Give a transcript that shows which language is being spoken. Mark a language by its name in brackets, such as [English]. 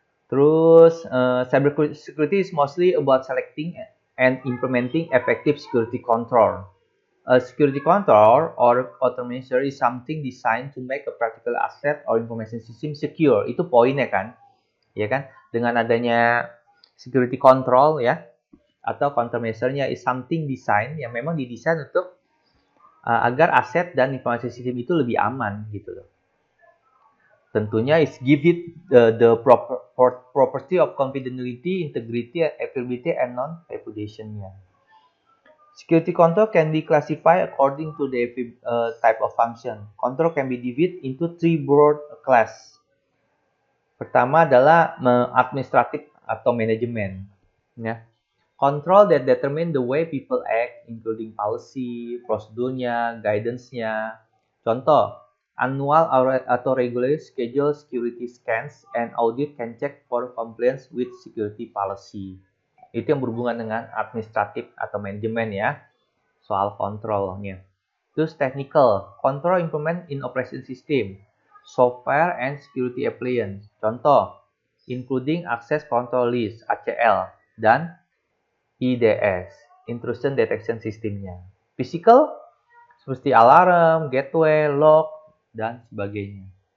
[English] Terus cyber security is mostly about selecting and implementing effective security control. A security control or countermeasure is something designed to make a practical asset or information system secure. [Indonesian] Itu poinnya kan, ya kan? Dengan adanya security control ya, atau countermeasure-nya [English] is something design [Indonesian] yang memang didesain untuk agar aset dan informasi sistem itu lebih aman gitu loh. [English] Tentunya is give it the property of confidentiality, integrity, availability, and non-repudiation-nya. Security control can be classified according to the type of function. Control can be divided into three broad class. [Indonesian] Pertama adalah administratif atau manajemen. Ya. [English] Control that determine the way people act, including policy, prosedurnya, guidance-nya. Contoh, annual atau regular schedule security scans and audit can check for compliance with security policy. [Indonesian] Itu yang berhubungan dengan administratif atau manajemen ya, soal kontrolnya. [English] Terus technical, control implement in operation system, software and security appliance. Contoh, including access control list (ACL) dan IDS, intrusion detection systemnya. [Indonesian] Physical, seperti alarm, gateway, lock, dan sebagainya.